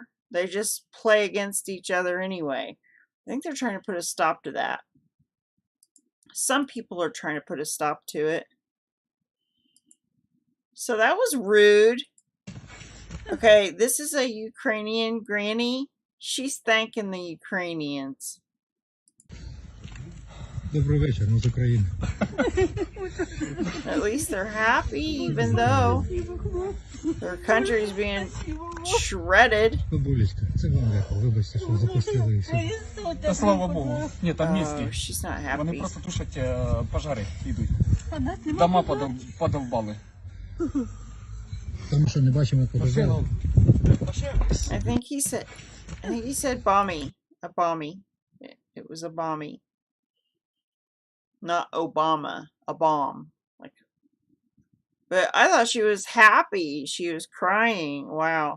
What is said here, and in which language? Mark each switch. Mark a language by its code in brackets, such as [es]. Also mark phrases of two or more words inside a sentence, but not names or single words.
[en] They just play against each other anyway. I think they're trying to put a stop to that. Some people are trying to put a stop to it. So that was rude. Okay, this is a Ukrainian granny. She's thanking the Ukrainians. [uk] Добрий вечір, ми з України. [en] At least they're happy, even though their country is being shredded. [uk] Бабулечка, це вам дякую, вибачте, що запустили і все. Та слава Богу. Ні, там місті. [en] She's not happy. [uk] Вони просто тушать пожари, йдуть. Дома подовбали. Тому що не бачимо пожежі. [en] I think he said bommy. A bommy. It was a bommy. Not Obama. A bomb. Like, but I thought she was happy. She was crying. Wow.